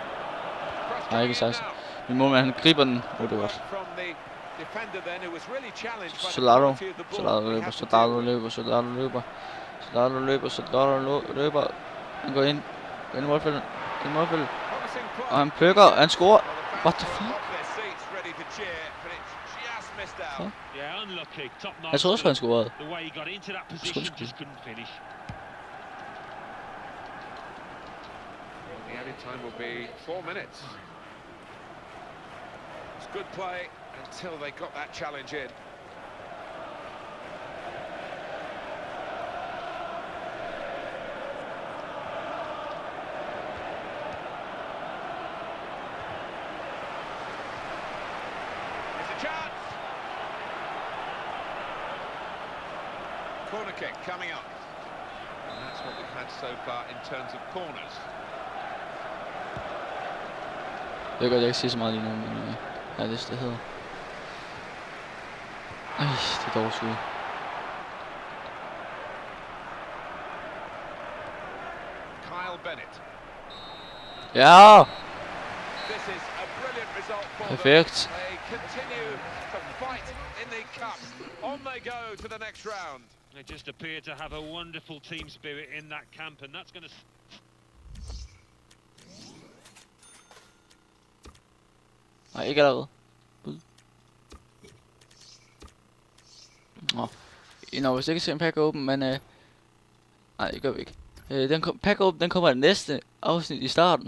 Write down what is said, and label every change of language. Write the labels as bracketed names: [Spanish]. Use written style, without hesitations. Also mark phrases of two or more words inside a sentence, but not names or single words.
[Danish] Nej, ikke 16. Min målmand han griber den. Det er godt. Soldado løber. Han går ind. Ind i målfeltet. Og han plukker. Han scorer. [English] What the fuck? Yeah, unlucky. Top notch. [Danish] Jeg troede også, han scorede. [English] The way he got into that position, just couldn't finish. The added time will be 4 minutes. It's good play until they got that challenge in. There's a chance. Corner kick coming up. And that's what we've had so far in terms of corners. [Danish] Jeg ved godt, jeg ikke siger så meget lige nu, men ja, det er det hedder. Det er dårligt skud. Kyle Bennett. Ja! [English] This is a brilliant result for [Danish] Perfekt. [English] them. They continue to fight in the cup. On they go to the next round. They just appear to have a wonderful team spirit in that camp, and that's going to... [Danish] Nej, ikke allerede. Bud. Nå. Nå, hvis ikke se en [English] pack open, [Danish] men nej, det gør vi ikke. [English] Pack open, [Danish] den kommer i det næste afsnit i starten.